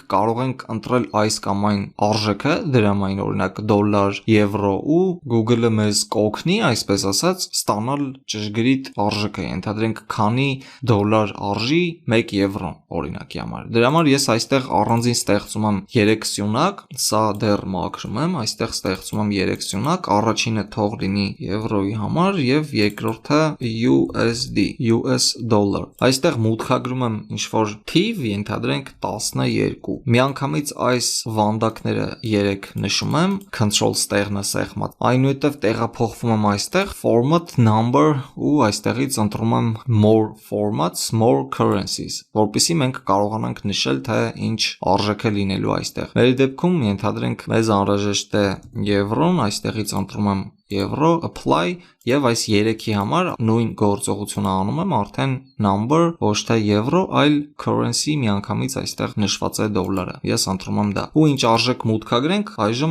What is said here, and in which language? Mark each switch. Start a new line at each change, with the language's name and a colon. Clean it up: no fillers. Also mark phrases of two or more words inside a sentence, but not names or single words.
Armenian: կարող ենք ընտրել այս կամ այն արժեքը, դրամային օրինակ դոլար, եվրո ու Google-ը մեզ կօգնի, այսպես ասած, ստանալ ճշգրիտ արժեքը, ենթադրենք քանի դոլար արժի 1 եվրոն, օրինակի համար։ Դրա համար ես այստեղ առանձին ստեղծում եմ 3 սյունակ, սա դեռ մաքրում եմ, այստեղ ստեղծում եմ 3 սյունակ, առաջինը թող լինի եվրոյի համար եւ երկրորդը USD,
English: US dollar։
Armenian: Այստեղ մուտքագրում եմ ինչ-որ թիվ, ենթադրենք 12։ Միանգամից այս վանդակները 3 նշում եմ, control ստեղնը սեղմած։ Այնուհետև տեղափոխվում եմ այստեղ
English: format number
Armenian: ու այստեղից ընտրում եմ
English: more formats, more currencies,
Armenian: որպեսզի մենք կարողանանք նշել, թե ինչ արժեք է լինելու այստեղ։ Մեր դեպքում ենթադրենք մեզ անհրաժեշտ է եվրոն, այստեղից ընտրում եմ եվրո, apply եւ այս 3-ի համար նույն գործողությունը անում եմ, արդեն number ոչ թե եվրո, այլ currency միանգամից այստեղ նշված է դոլարը։ Ես ընտրում եմ դա։ Ու ինչ արժեք մուտքագրենք, այժմ